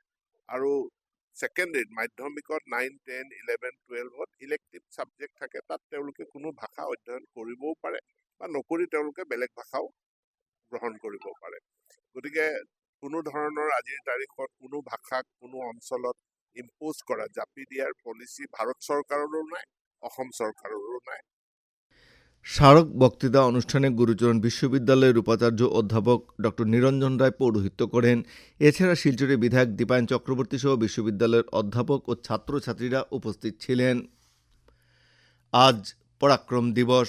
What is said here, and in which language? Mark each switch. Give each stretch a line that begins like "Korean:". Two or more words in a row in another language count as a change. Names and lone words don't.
Assamese: আৰু ছেকেণ্ডেৰীত মাধ্যমিকত 9, 10, 11, 12ত
English: elective subject
Assamese: থাকে, তাত তেওঁলোকে কোনো ভাষা অধ্যয়ন কৰিবও পাৰে বা নকৰি তেওঁলোকে বেলেগ ভাষাও গ্ৰহণ কৰিব পাৰে। গতিকে কোনো ধৰণৰ আজিৰ তাৰিখত কোনো ভাষাক কোনো অঞ্চলত ইম্পোজ কৰা, জাপি দিয়াৰ পলিচি ভাৰত চৰকাৰৰো নাই, অসম চৰকাৰৰো নাই।
Bangla: স্মারক বক্তৃতা অনুষ্ঠানে গুরুচরণ বিশ্ববিদ্যালয়ের উপাচার্য অধ্যাপক ড নিরঞ্জন রায় পৌরোহিত্য করেন। এছাড়া শিলচরের বিধায়ক দীপায়ন চক্রবর্তী সহ বিশ্ববিদ্যালয়ের অধ্যাপক ও ছাত্রছাত্রীরা উপস্থিত ছিলেন। আজ পরাক্রম দিবস।